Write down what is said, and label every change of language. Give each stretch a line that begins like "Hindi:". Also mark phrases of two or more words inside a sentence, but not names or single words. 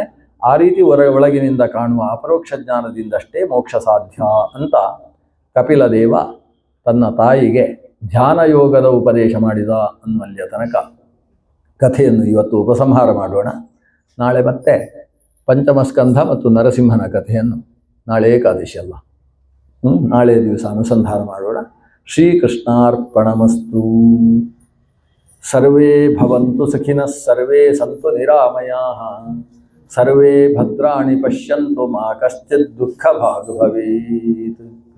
Kannada: ಆ ರೀತಿ ಒಳಗಿನಿಂದ ಕಾಣುವ ಅಪರೋಕ್ಷ ಜ್ಞಾನದಿಂದಷ್ಟೇ ಮೋಕ್ಷ ಸಾಧ್ಯ ಅಂತ ಕಪಿಲ ದೇವ ತನ್ನ ತಾಯಿಗೆ ಧ್ಯಾನ ಯೋಗದ ಉಪದೇಶ ಮಾಡಿದ ಅನ್ನುವಲ್ಲಿಯ ತನಕ ಕಥೆಯನ್ನು ಇವತ್ತು ಉಪಸಂಹಾರ ಮಾಡೋಣ. ನಾಳೆ ಮತ್ತೆ ಪಂಚಮಸ್ಕಂಧ ಮತ್ತು ನರಸಿಂಹನ ಕಥೆಯನ್ನು ನಾಳೆ ಏಕಾದಶಿ ಅಲ್ಲ, ನಾಳೆ ದಿವಸ ಅನುಸಂಧಾನ ಮಾಡೋಣ.
Sanskrit: ಶ್ರೀಕೃಷ್ಣಾರ್ಪಣಮಸ್ತು. ಸರ್ವೇ ಭವಂತು ಸುಖಿನಃ, ಸರ್ವೇ ಸಂತು ನಿರಾಮಯಾಃ, ಸರ್ವೇ ಭದ್ರಾಣಿ ಪಶ್ಯಂತು ಮಾ ಕಶ್ಚಿತ್ ದುಃಖ ಭಾಗ್ ಭವೇತ್.